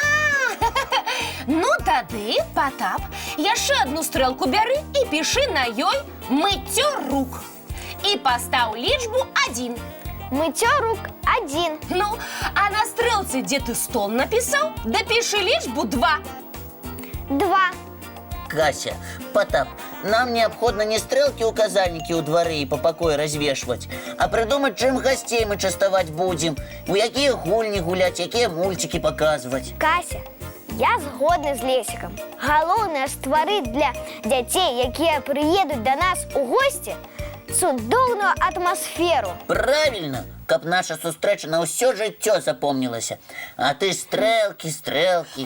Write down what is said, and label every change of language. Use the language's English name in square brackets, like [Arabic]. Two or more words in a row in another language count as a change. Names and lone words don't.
[Belarusian] Ну тады, Потап, яшчэ одну стрэлку бяры і пішы на ёй мыццё рук. І пастаў лічбу 1. Мыццё рук 1. Ну, а на стрэлцы, дзе ты стол напісаў, дапішы лічбу 2. 2. Кася, [Russian] Потап, нам необходимо не стрелки-указальники у дворы и по покою развешивать, а придумать, чем гостей мы частовать будем, у какие гульни гулять, какие мультики показывать. [Belarusian] Кася, я згодна з Лесиком. Галоўнае стварыць для дзяцей, якія прыедуць да нас у госці, цудоўную атмасферу. Правильно, каб наша сустрэча на ўсё жыццё запомнілася. А ты стрэлкі.